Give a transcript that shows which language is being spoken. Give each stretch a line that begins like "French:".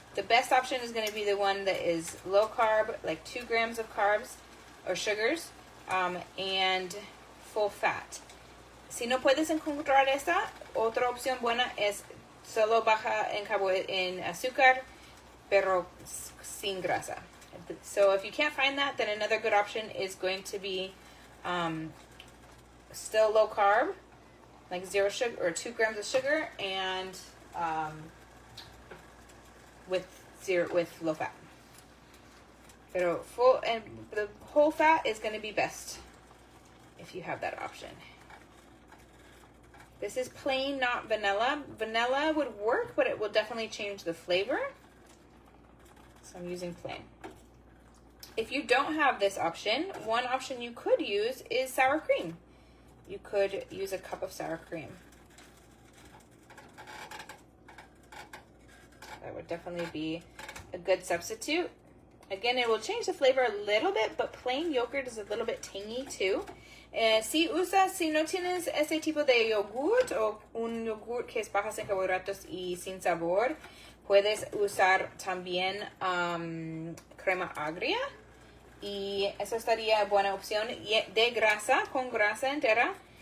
English: The best option is going to be the one that is low carb, like 2 grams of carbs or sugars, and full fat.
Spanish: Si no puedes encontrar esta, otra opción buena es solo baja en azúcar, pero sin grasa.
English: So if you can't find that, then another good option is going to be still low carb, like 0 sugar or 2 grams of sugar, and with low fat. Pero the whole fat is going to be best if you have that option. This is plain, not vanilla. Vanilla would work, but it will definitely change the flavor. So I'm using plain. If you don't have this option, one option you could use is sour cream. You could use a cup of sour cream. That would definitely be a good substitute. Again, it will change the flavor a little bit, but plain yogurt is a little bit tangy too.
Spanish: Si no tienes ese tipo de yogurt o un yogurt que es bajo en carbohidratos y sin sabor, puedes usar también crema agria. Y eso estaría buena opción de grasa, con grasa entera.